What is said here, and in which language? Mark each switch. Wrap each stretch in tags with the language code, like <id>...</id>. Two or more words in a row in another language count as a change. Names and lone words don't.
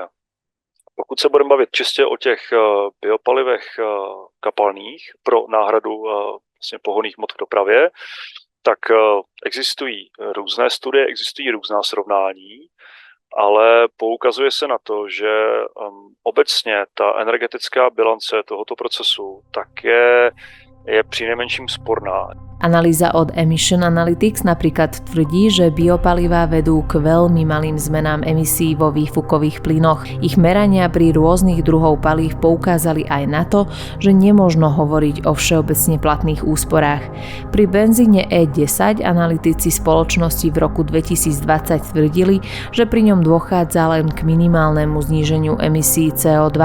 <cs>Pokud se budeme bavit čistě o těch biopalivech kapalných pro náhradu vlastně pohonných hmot v dopravě, tak existují různé studie, existují různá srovnání, ale poukazuje se na to, že obecně ta energetická bilance tohoto procesu tak je přinejmenším sporná.</cs> <sk>Analýza od Emission Analytics napríklad tvrdí, že biopalivá vedú k veľmi malým zmenám emisí vo výfukových plynoch. Ich merania pri rôznych druhov palív poukázali aj na to, že nemožno hovoriť o všeobecne platných úsporách. Pri benzíne E10 analytici spoločnosti v roku 2020 tvrdili, že pri ňom dochádza len k minimálnemu zníženiu emisí CO2.</sk>